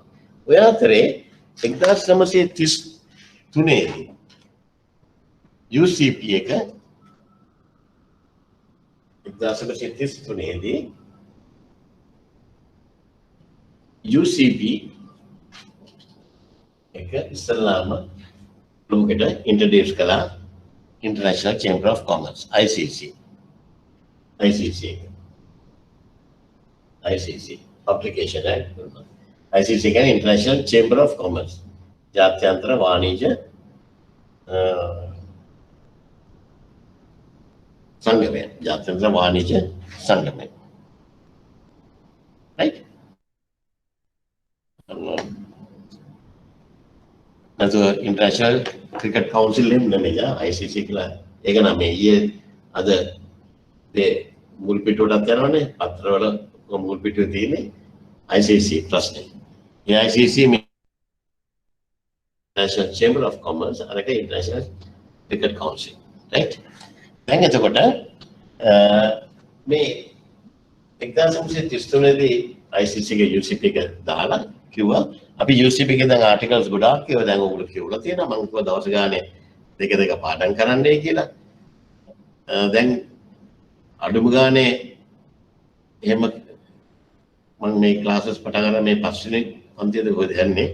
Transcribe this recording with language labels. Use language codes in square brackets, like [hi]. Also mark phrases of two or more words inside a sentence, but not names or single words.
[si] ඔය අතරේ 1933 දී UCP එක 1933 දී UCP එක ඉස්ලාම ලෝකෙට ඉන්ට්‍රොඩියුස් කළා International Chamber of Commerce ICC Publication Act ICC කියන්නේ International Chamber of Commerce ජාත්‍යන්තර වාණිජ්‍ය සංගමය ජාත්‍යන්තර වාණිජ්‍ය සංගමය right නැතු ඉන්ටර්නැෂනල් ක්‍රිකට් කවුන්සිල් එහෙම නෙමෙයි ICC කියලා ඒක නම් මේ ඊයේ අද මේ මුල් පිටුවටත් යනවනේ පත්‍රවල මුල් පිටුවේ තියෙන්නේ ICC ප්‍රශ්නේ. මේ ICC International Chamber of Commerce අරක International Cricket Council right දැන් එතකොට මේ 1933 දී ICC ගේ UCP එක දාලා කිව්වා අපි UCP එකේ දැන් ආටිකල්ස් ගොඩාක් ඒවා දැන් ඔයගොල්ලෝ කියවලා තියෙනවා මම කිව්වා දවස් ගානේ දෙක පාඩම් කරන්නයි කියලා. දැන් අඩුම ගානේ එහෙම මම මේ ක්ලාසස් පටන් ගන්න මේ පස්වෙනි පන්තියද කොහෙද යන්නේ.